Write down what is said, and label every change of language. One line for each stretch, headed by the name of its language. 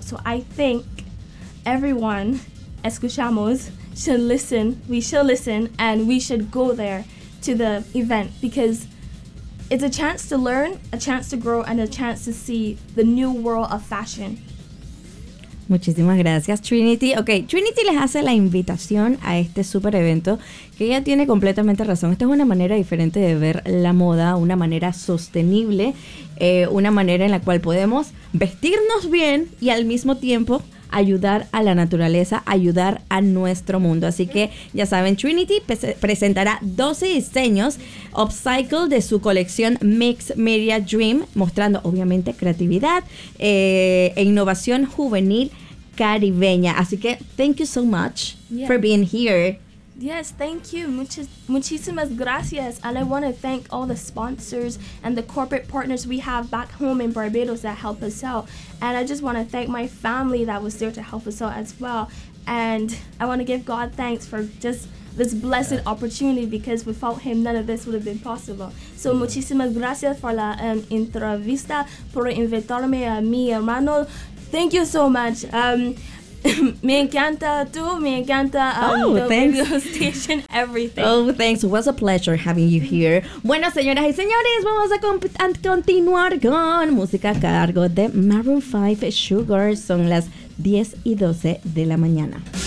English: So I think everyone,
Spanish: escuchamos,
English: should listen. We should listen and we should go there to the event because it's a chance to learn, a chance to grow, and a chance to see the new world of fashion.
Spanish: Muchísimas gracias, Trinity. Ok, Trinity les hace la invitación a este super evento, que ella tiene completamente razón. Esta es una manera diferente de ver la moda, una manera sostenible, una manera en la cual podemos vestirnos bien y al mismo tiempo ayudar a la naturaleza, ayudar a nuestro mundo. Así que ya saben, Trinity presentará 12 diseños upcycle de su colección Mixed Media Dream, mostrando obviamente creatividad e innovación juvenil caribeña. Así que
English: thank you so much for being here. Yes, thank you.
Spanish: Muchísimas gracias.
English: And I want to thank all the sponsors and the corporate partners we have back home in Barbados that help us out. And I just want to thank my family that was there to help us out as well. And I want to give God thanks for just this blessed opportunity, because without him, none of this would have been possible.
Spanish: So muchísimas gracias por la entrevista, por invitarme a mi hermano.
English: Thank you so much.
Spanish: Me encanta tú, me encanta
English: the radio station, everything. Oh, thanks. It was a pleasure having you here.
Spanish: Bueno, señoras y señores, vamos a continuar con música a cargo de Maroon 5, Sugar. Son las 10:12 de la mañana.